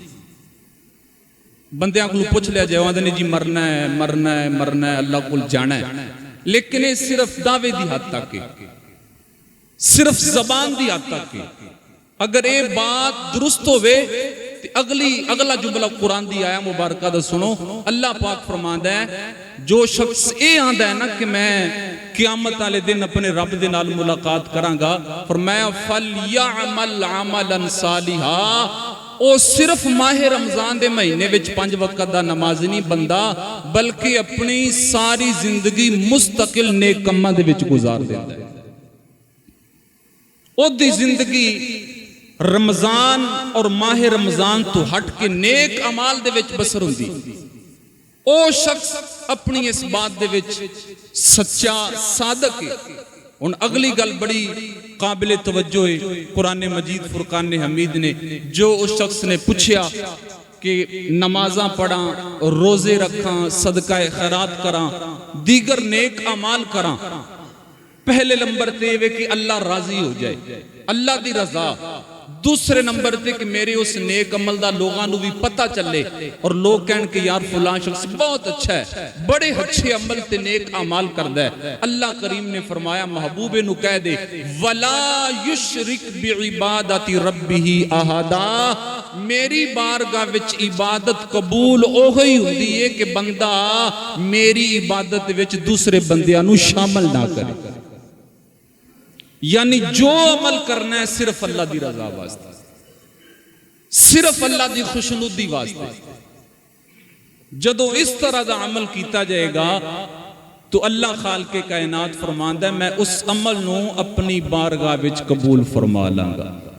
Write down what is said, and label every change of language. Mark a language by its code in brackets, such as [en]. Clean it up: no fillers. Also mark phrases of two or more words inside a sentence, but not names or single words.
[pa] بندیاں کو پوچھ لیا جائے وہاں نے جی مرنا ہے مرنا ہے مرنا ہے اللہ کو جانا ہے، لیکن یہ صرف دعوے دی حد تک ہے، صرف زبان دی حد تک ہے. اگر یہ بات درست ہوئے تو اگلا جملہ قرآن دی آیا مبارکہ دا سنو. اللہ پاک فرماندا ہے جو شخص اے آندا ہے نا کہ میں قیامت والے دن اپنے رب دے نال ملاقات کراں گا، فرمایا [ar] فَلْيَعْمَلْ عَمَلًا صَالِحًا، [pa] او صرف ماہ رمضان دے مہینے وچ 5 وقت دا نماز نہیں بندہ بلکہ اپنی ساری زندگی مستقل نیک کماں دے وچ گزار دیندا ہے. او دی زندگی رمضان اور ماہ رمضان تو ہٹ کے نیک اعمال دے وچ بسر ہوندی. او شخص اپنی اس بات دے وچ سچا صادق ہے. ان اگلی گل بڑی قابل توجہ ہے. قرآن مجید فرقان حمید نے جو اس شخص نے پوچھیا کہ نمازاں پڑھاں، روزے رکھاں، صدقہ خیرات کراں، دیگر نیک اعمال کراں، پہلے نمبر تے وہ کہ اللہ راضی ہو جائے، اللہ دی رضا. دوسرے نمبر تے کہ میرے اس نیک عمل دا لوگاں نو بھی پتہ چلے اور لوگ کہن کہ یار فلاں شخص بہت اچھا ہے، بڑے اچھے عمل تے نیک اعمال کردا ہے. اللہ کریم نے فرمایا محبوب نو کہہ دے [ar] ولا یشرک بعبادت ربہ احدا، [pa] میری بارگاہ وچ عبادت قبول اوہی ہوندی ہے کہ بندہ میری عبادت وچ دوسرے بندیاں نو شامل نہ کرے. یعنی جو عمل کرنا ہے صرف اللہ دی رضا واسطے، صرف اللہ دی خوشنودی واسطے. جدو اس طرح دا عمل کیتا جائے گا تو اللہ خالق کائنات فرماندا ہے میں اس عمل نو اپنی بارگاہ وچ قبول فرما لاں گا.